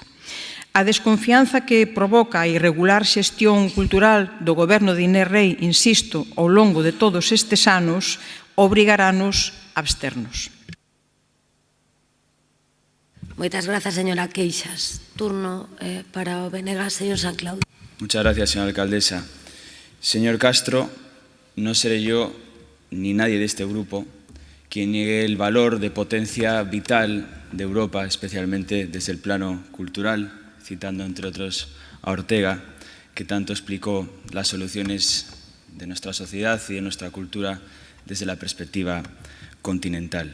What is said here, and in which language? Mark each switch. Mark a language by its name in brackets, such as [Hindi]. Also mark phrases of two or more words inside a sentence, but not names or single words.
[Galician] A desconfianza que provoca a irregular xestión cultural do goberno de Inés Rei, insisto, ao longo de todos estes anos, obrigarános a absternos. Moitas grazas, señora Queixas. Turno para o BNG, señor San Claudio. [Spanish] Muchas gracias, señora alcaldesa. Señor Castro, no seré yo ni nadie de este grupo quien niegue el valor de potencia vital de Europa, especialmente desde el plano cultural, citando entre otros a Ortega, que tanto explicó las soluciones de nuestra sociedad y de nuestra cultura desde la perspectiva continental.